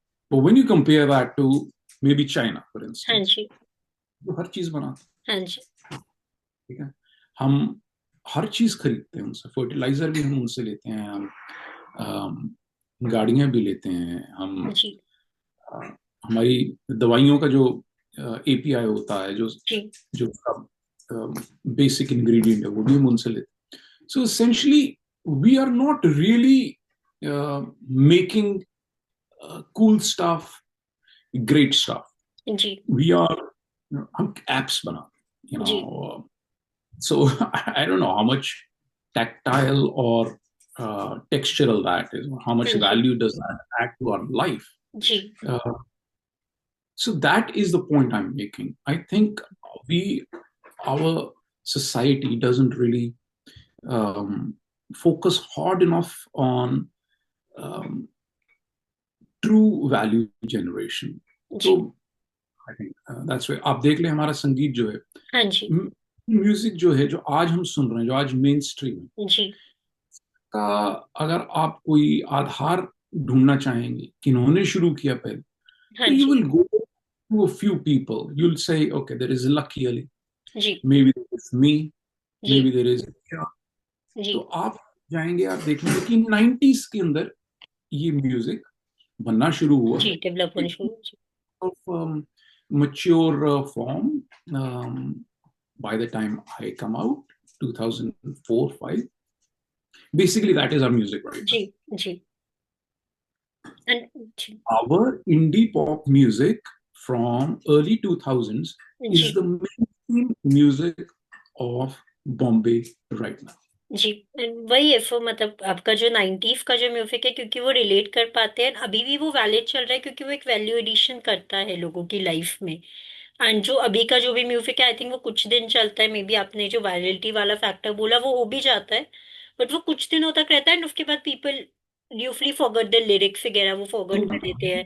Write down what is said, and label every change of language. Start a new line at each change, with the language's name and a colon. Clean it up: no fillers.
English: but when you compare that to maybe China, for
Hindi: हाँ instance, जी जो हर चीज बनाते हाँ जी हैं, ठीक है, हम हर चीज खरीदते हैं उनसे, फर्टिलाइजर भी हम उनसे लेते हैं, हम गाड़ियां भी लेते हैं हम, जी अ, हमारी दवाइयों का जो API होता है, जो जी जो बेसिक इंग्रेडिएंट है, वो भी हम उनसे लेते हैं। सो essentially
English: we are not really making cool stuff, great stuff.
Hindi: Ji
English: We are,
Hindi: हम apps बनाते हैं, जी
English: so I don't know how much tactile or textural that is, or how much
Hindi: हाँ जी
English: value does that add to our life.
Hindi: Ji
English: Uh, so that is the point I'm making. I think we, our society doesn't really um, focus hard enough on um, true value generation.
Hindi: तो जी
English: I think that's way
Hindi: आप देख लें हमारा संगीत जो है, हाँ जी music जो है, जो आज हम सुन रहे हैं, जो आज मेन स्ट्रीम है, जी का अगर आप कोई आधार ढूंढना चाहेंगे किन्होंने शुरू किया पहले, हाँ तो you ji
English: will go to a few people, you will say okay there is Lucky Ali,
Hindi: ji
English: may be there is me, may be there is, तो
Hindi: जी आप जाएंगे, आप देखेंगे कि 90s के अंदर ये म्यूजिक बनना शुरू हुआ जी डेवलप होने शुरू जी
English: of mature form by the time I come out, 2004 5. Basically, that is our music right now.
Hindi: Ji ji ji
English: Our indie pop music from early 2000s is
Hindi: ji
English: the mainstream music of Bombay right now.
Hindi: जी वही है फिर मतलब आपका जो 90s का जो music है क्योंकि वो रिलेट कर पाते हैं अभी भी वो वैलिड चल रहा है क्योंकि वो एक वैल्यू एडिशन करता है लोगों की लाइफ में। एंड जो अभी का जो भी म्यूजिक है आई थिंक वो कुछ दिन चलता है मे बी आपने जो वायरलिटी वाला फैक्टर बोला वो हो भी जाता है बट वो कुछ दिनों तक रहता है एंड उसके बाद
English: people usually forget the lyrics
Hindi: वगैरह वो फॉरगेट कर देते हैं।